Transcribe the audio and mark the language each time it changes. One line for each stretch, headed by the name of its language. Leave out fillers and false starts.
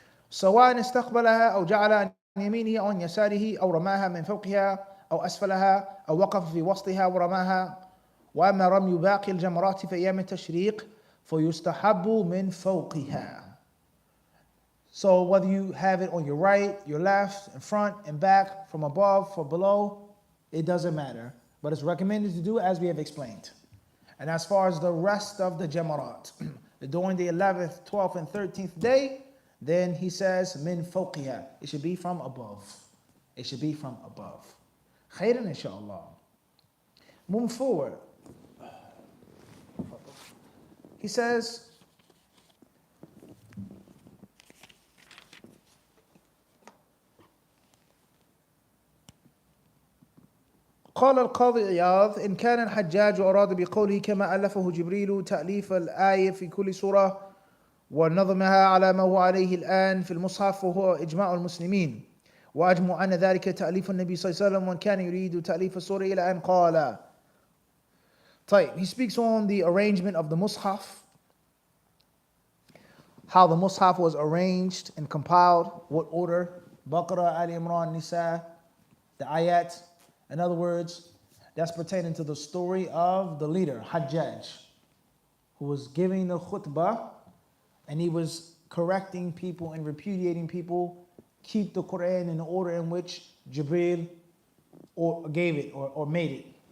Arabic: سواء استقبلها أو جعل عن يمينه أو عن يساره أو رماها من فوقها أو أسفلها أو وقف في وسطها ورماها. وأما رمي باقي الجمرات في أيام التشريق فيستحب من فوقها.
English: So whether you have it on your right, your left, in front, and back, from above, from below, it doesn't matter. But it's recommended to do as we have explained. And as far as the rest of the Jamarat, during the 11th, 12th, and 13th day, then he says,
Arabic: min fawqiha.
English: It should be from above. It should be from above. Khairan, inshallah. Moving forward. He says,
Arabic: قال القاضي عياض إن كان الحجاج أراد بقوله كما ألفه جبريل تأليف الآية في كل سورة ونظمها على ما هو عليه الآن في المصحف وهو إجماع المسلمين وأجمع أن ذلك تأليف النبي صلى الله عليه وسلم وإن كان يريد تأليف السورة إلى أن قال.
English: He speaks on the arrangement of the Mus'haf, how the Mus'haf was arranged and compiled, what order, Baqarah, Ali Imran, Nisa, the ayat. In other words, that's pertaining to the story of the leader, Hajjaj, who was giving the khutbah and he was correcting people and repudiating people, keep the Quran in the order in which Jibreel gave it or made it.